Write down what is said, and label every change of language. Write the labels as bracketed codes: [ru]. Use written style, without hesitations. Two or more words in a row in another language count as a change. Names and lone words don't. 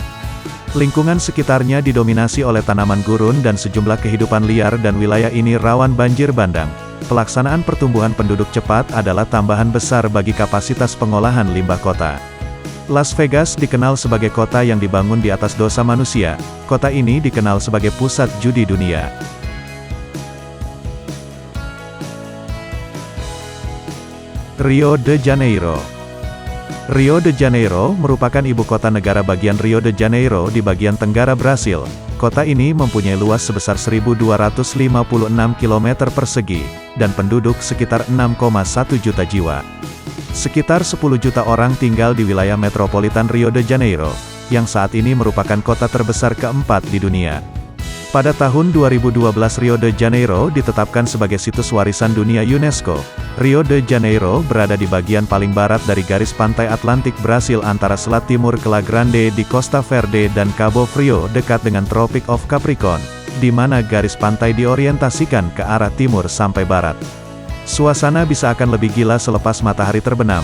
[id] Lingkungan sekitarnya didominasi oleh tanaman gurun dan sejumlah kehidupan liar dan wilayah ini rawan banjir bandang. Pelaksanaan pertumbuhan penduduk cepat adalah tambahan besar bagi kapasitas pengolahan limbah kota. Las Vegas dikenal sebagai kota yang dibangun di atas dosa manusia. Kota ini dikenal sebagai pusat judi dunia. Rio de Janeiro. Rio de Janeiro merupakan ibu kota negara bagian Rio de Janeiro di bagian tenggara Brasil. Kota ini mempunyai luas sebesar 1.256 km persegi, dan penduduk sekitar 6,1 juta jiwa. Sekitar 10 juta orang tinggal di wilayah metropolitan Rio de Janeiro, yang saat ini merupakan kota terbesar keempat di dunia. Pada tahun 2012 Rio de Janeiro ditetapkan sebagai situs warisan dunia UNESCO. Rio de Janeiro berada di bagian paling barat dari garis pantai Atlantik Brasil antara selat timur Cala Grande di Costa Verde dan Cabo Frio dekat dengan Tropic of Capricorn, di mana garis pantai diorientasikan ke arah timur sampai barat. Suasana bisa akan lebih gila selepas matahari terbenam.